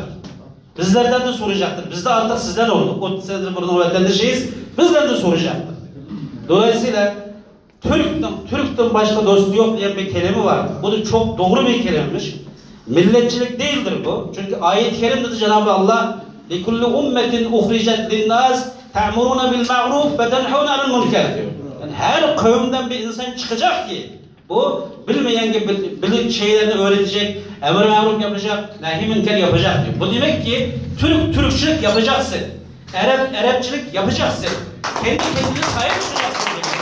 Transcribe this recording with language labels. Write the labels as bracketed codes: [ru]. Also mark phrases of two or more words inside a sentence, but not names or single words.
[tr] Bizlerden de soracaktır. Biz de artık sizden olduk. 30 senedir burada vatandaşıyız. Bizden de soracaktır. Dolayısıyla Türk'ten başka dostu yok diye bir kelime var. Bu da çok doğru bir kelimemiş. Milletçilik değildir bu. Çünkü ayet-i kerimde de Cenab-ı Allah [ar] لِكُلِّ اُمَّةٍ اُخْرِجَتْ لِلنَّاسِ تَعْمُرُونَ بِالْمَعْرُوفِ وَتَنْحُونَ عَلَى الْمُنْكَرِ diyor. [tr] Yani her kavimden bir insan çıkacak ki bu bilmeyen gibi bilir şeylerini öğretecek, emir maruf yapacak, nahi münker yapacak diyor. Bu demek ki Türkçülük yapacaksın. Arapçılık yapacaksın. Kendi kendine sahip çıkacaksın demek.